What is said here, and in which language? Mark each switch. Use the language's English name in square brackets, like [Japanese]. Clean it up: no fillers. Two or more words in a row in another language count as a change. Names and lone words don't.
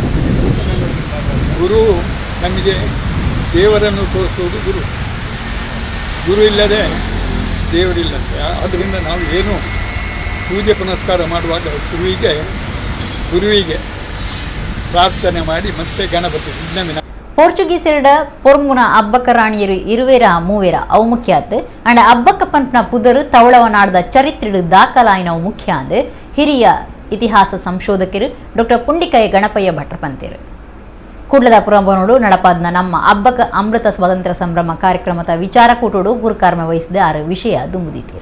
[Kannada] ಗುರು ನಮಗೆ ದೇವರನ್ನು ತೋರಿಸುವುದು ಗುರು. ಗುರು ಇಲ್ಲದೆ ದೇವರಿಲ್ಲಂತೆ. ಆದ್ದರಿಂದ ನಾವು ಏನು ಪೂಜೆ ಪುನಸ್ಕಾರ ಮಾಡುವಾಗ ಗುರುವಿಗೆ ಪ್ರಾರ್ಥನೆ ಮಾಡಿ ಮತ್ತೆ ಗಣಪತಿ ವಿಜ್ಞಾನ [Tulu] ಪೋರ್ಚುಗೀಸರಿಡ ಪೊರ್ಮುನ ಅಬ್ಬಕ್ಕ ರಾಣಿಯರು ಇರುವೇರ ಮೂವೇರ ಅವು ಮುಖ್ಯ ಆತು ಅಂಡ ಅಬ್ಬಕ್ಕ ಪಂಪ್ನ ಪುದರು ತವಳವ ನಾಡದ ಚರಿತ್ರೆಡು ದಾಖಲಾಯಿನವು ಮುಖ್ಯ ಅಂದು ಹಿರಿಯ ಇತಿಹಾಸ ಸಂಶೋಧಕರು ಡಾಕ್ಟರ್ ಪುಂಡಿಕಾಯ ಗಣಪಯ್ಯ ಭಟ್ರ ಪಂತೇರು. ಕುಡ್ಲದ ಪುರಂಬನೋಡು ನಡಪಾದ್ನ ನಮ್ಮ ಅಬ್ಬಕ್ಕ ಅಮೃತ ಸ್ವಾತಂತ್ರ್ಯ ಸಂಭ್ರಮ ಕಾರ್ಯಕ್ರಮದ ವಿಚಾರ ಕೂಟೋಡು ಗುರುಕಾರ್ಮ ವಹಿಸಿದ ಆರು ವಿಷಯ ದುಂಬುದಿದ್ದೀರು.